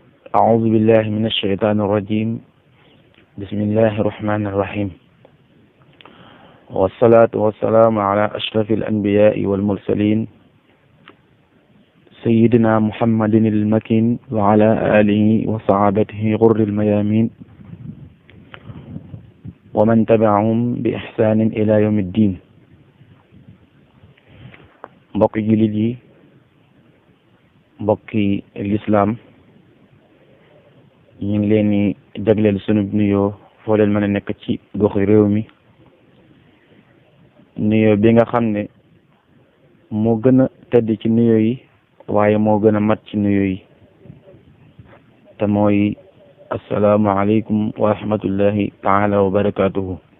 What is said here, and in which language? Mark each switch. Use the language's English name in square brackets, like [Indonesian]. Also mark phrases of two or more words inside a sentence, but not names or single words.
[Arabic] أعوذ بالله من الشيطان الرجيم بسم الله الرحمن الرحيم والصلاة والسلام على أشرف الأنبياء والمرسلين سيدنا محمد المكين وعلى آله وصحابته غر الميامين ومن تبعهم بإحسان إلى يوم الدين. [Wolof] mbokki jullit yi, mbokki lislaam, ñu ngi leen di jagleel sunu nuyoo foo leen mën a nekk ci goxi réew mi. nuyoo bi nga xam ne moo gën a tedd ci nuyoo yi waaye moo gën a mat ci nuyoo yi te mooy [Arabic] السلام عليكم ورحمة الله تعالى وبركاته.